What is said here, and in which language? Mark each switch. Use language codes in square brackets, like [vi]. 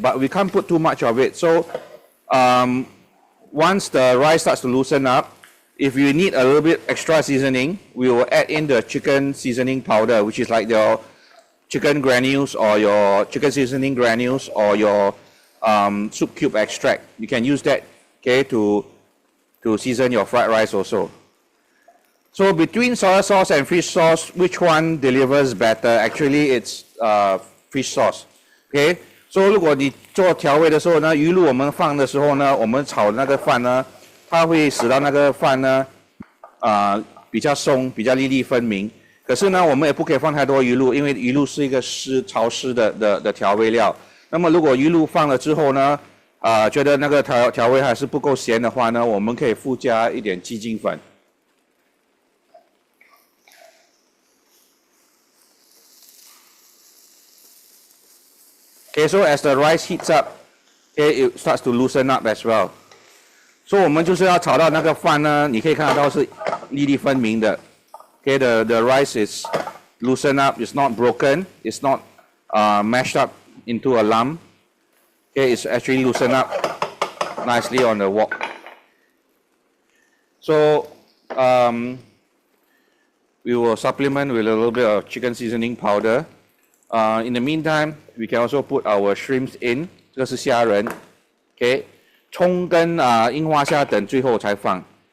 [en] But we can't put too much of it. So once the rice starts to loosen up, if you need a little bit extra seasoning, we will add in the chicken seasoning powder, which is like your chicken granules or your chicken seasoning granules or your soup cube extract. You can use that, okay, to season your fried rice also. So between soy sauce and fish sauce, which one delivers better? Actually, it's fish sauce. [zh] Okay, so 如果你做调味的时候呢，鱼露我们放的时候呢，我们炒那个饭呢，它会使到那个饭呢，比较松，比较粒粒分明。可是呢，我们也不可以放太多鱼露，因为鱼露是一个潮湿的调味料。那么如果鱼露放了之后呢，觉得那个调味还是不够咸的话呢，我们可以附加一点鸡精粉。 [en] Okay, so as the rice heats up, okay, it starts to loosen up as well. [zh] So 我们就是要炒到那个饭呢，你可以看得到是粒粒分明的。 [en] Okay, the rice is loosened up, it's not broken, it's not mashed up into a lump. Okay, it's actually loosened up nicely on the wok. So we will supplement with a little bit of chicken seasoning powder. In the meantime, we can also put our shrimps in. [zh] 这个是虾仁 ，OK， 葱跟樱花虾等最后才放。